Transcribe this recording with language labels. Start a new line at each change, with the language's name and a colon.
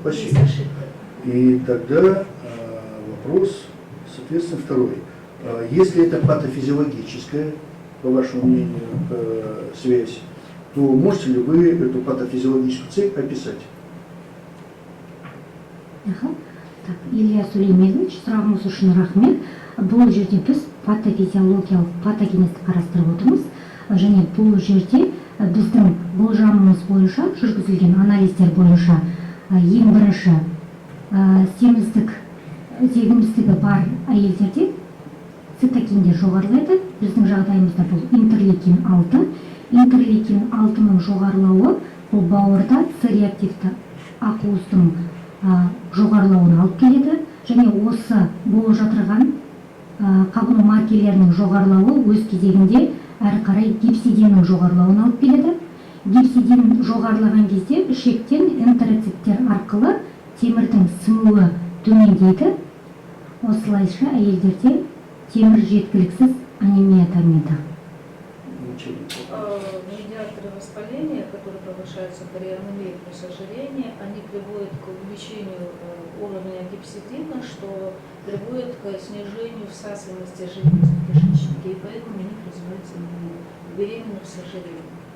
Russian: спасибо. ошибка. И тогда вопрос, соответственно, второй. Если это патофизиологическая, по вашему мнению, связь, то можете ли вы эту патофизиологическую цепь описать? Аха.
Kazakh: Так, Илья Сулейменович, сұрағыңыз үшін рахмет. Бұл жерде біз патофизиологиялық патогенезді қарастырып отырмыз. Және бұл жерде біздің болжамымыз бойынша, жүргізілген анализдер бойынша ең бірінші семіздігі бар әйелдерде цитокиндер жоғарылайды. Біздің жағдайымызда бұл интерлейкин 6. Интерлейкин 6-ның жоғарылауы бұл бауырда С-реактивті ақуыздың жоғарылауына алып келеді. Және осы болып жатырған қабыну маркерлерінің жоғарылауы өз кезегінде әрі қарай гипсидиннің жоғарылауына алып келеді. Гипсидин жоғарылаған кезде ішектен энтероциттер арқылы темірдің сіңуі төмендейді. Осылайша әйелдерде темір жеткіліксіз анемия дамиды.
Russian: Медиаторы воспаления, которые повышаются при анемии плюс ожирении, они приводят к увеличению уровня гипсидина, что приводит к снижению всасываемости жидкости в кишечнике, и поэтому у них развивается анемия, беременных с ожирением.